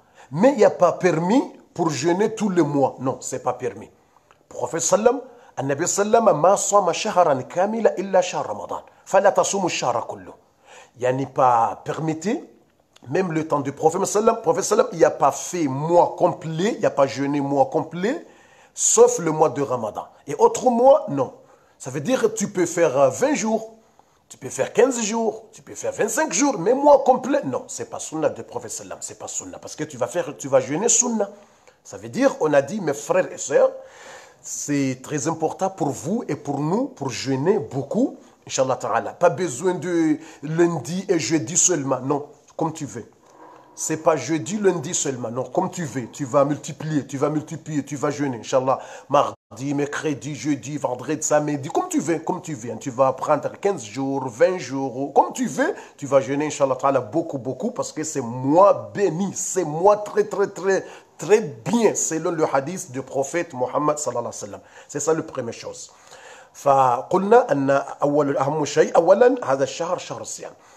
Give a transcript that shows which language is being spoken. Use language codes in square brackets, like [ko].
[fr] Mais il n'y a pas permis pour jeûner tous les mois. Non, ce n'est pas permis. Le prophète sallam, [ar] النبي صلى الله عليه وسلم ما صام شهرا كاملا إلا شهر رمضان فلا تصوموا الشهر كله. يعني [fr] pas permettez même le temps du prophète sallam, il n'a pas fait mois complet, il n'a pas jeûné mois complet, sauf le mois de Ramadan. Et autres mois, non. Ça veut dire que tu peux faire 20 jours, tu peux faire 15 jours, tu peux faire 25 jours, mais mois complet, non. Ce n'est pas sunna du prophète sallam, c'est pas sunna. Parce que tu vas jeûner sunna. Ça veut dire, on a dit, mes frères et sœurs, c'est très important pour vous et pour nous, pour jeûner beaucoup, Inch'Allah Ta'ala. Pas besoin de lundi et jeudi seulement, non, comme tu veux. C'est pas jeudi, lundi seulement, non, comme tu veux. Tu vas multiplier, tu vas jeûner, Inch'Allah. Mardi, mercredi, jeudi, vendredi, samedi, comme tu veux, comme tu veux. Tu vas prendre 15 jours, 20 jours, comme tu veux. Tu vas jeûner, Inch'Allah Ta'ala, beaucoup, beaucoup, parce que c'est moi béni, c'est moi très, très, très, très bien, selon le hadith du prophète Mohammed sallallahu alayhi wa sallam. C'est ça la première chose. [ar] فقلنا أن أهم شيء أولا هذا الشهر شهر الصيام.